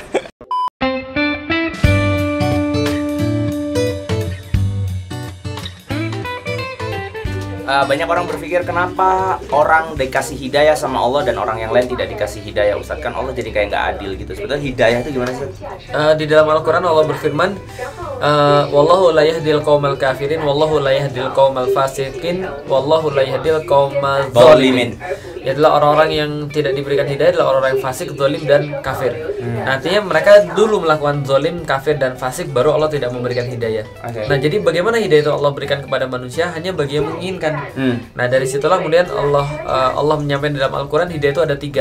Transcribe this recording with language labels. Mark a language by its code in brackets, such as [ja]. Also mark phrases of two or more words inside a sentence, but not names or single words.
[id] Banyak orang berpikir kenapa orang dikasih hidayah sama Allah dan orang yang lain tidak dikasih hidayah, Ustaz? Kan Allah jadi kayak nggak adil gitu. Sebetulnya hidayah itu gimana sih? Di dalam Al-Quran Allah berfirman, [ar] والله لا يهدي القوم الكافرين، والله لا يهدي القوم الفاسقين، والله لا يهدي القوم الظالمين. [id] Ya adalah orang-orang yang tidak diberikan hidayah adalah orang-orang yang fasik, zalim dan kafir. Artinya mereka dulu melakukan zalim, kafir dan fasik, baru Allah tidak memberikan hidayah. Nah, jadi bagaimana hidayah itu Allah berikan kepada manusia hanya bagi yang menginginkan. Nah, dari situlah kemudian Allah menyampaikan dalam Al-Quran hidayah itu ada 3.